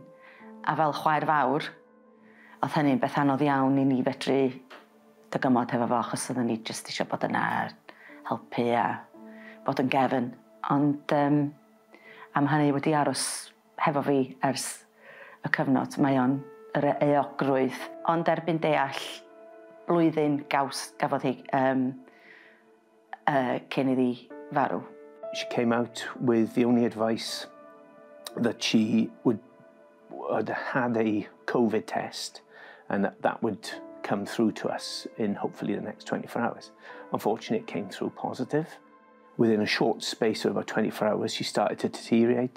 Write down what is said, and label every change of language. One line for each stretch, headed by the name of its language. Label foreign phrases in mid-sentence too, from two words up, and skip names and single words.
Welsh: A fel chwaer fawr, oedd hynny'n beth anodd iawn I ni fedru dygymod hefo fo, achos oedden ni jyst eisiau bod yna helpu a bod yn gefn. Ond am hynny wedi aros hefo fi ers y cyfnod. Mae o'n yr eogrwydd. Ond erbyn deall blwyddyn gafodd hi cyn iddi farw.
English: She came out with the only advice that she had had a COVID test and that would come through to us in hopefully the next 24 hours. Unfortunately, it came through positive. Within a short space of about 24 hours, she started to deteriorate.